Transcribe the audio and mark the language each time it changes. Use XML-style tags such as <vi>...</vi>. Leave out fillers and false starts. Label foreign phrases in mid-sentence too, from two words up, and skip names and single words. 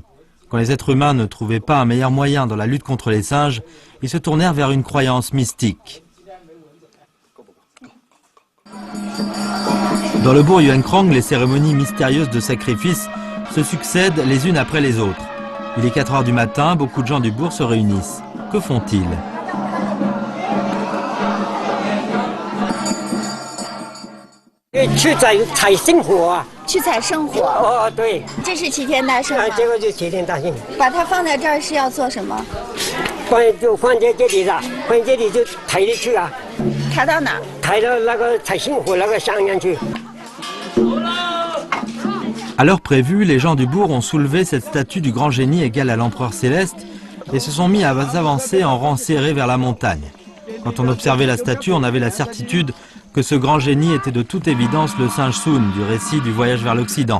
<fr>Quand les êtres humains ne trouvaient pas un meilleur moyen dans la lutte contre les singes, ils se tournèrent vers une croyance mystique. Dans le bourg Yuankrang, les cérémonies mystérieuses de sacrifice se succèdent les unes après les autres. Il est 4 heures du matin, beaucoup de gens du bourg se réunissent. Que font-ils?</fr> <zh>去采圣火啊！去采圣火。哦，对，这是齐天大圣吗？这个就齐天大圣。把它放在这儿是要做什么？放在这里了，放在这里就抬进去啊。抬到哪？抬到那个采圣火那个上面去。</zh> <fr>À l'heure prévue, les gens du bourg ont soulevé cette statue du grand génie égal à l'empereur céleste et se sont mis à s'avancer en rang serré vers la montagne. Quand on observait la statue, on avait la certitude que ce grand génie était de toute évidence le singe Sun du récit du voyage vers l'Occident.</fr>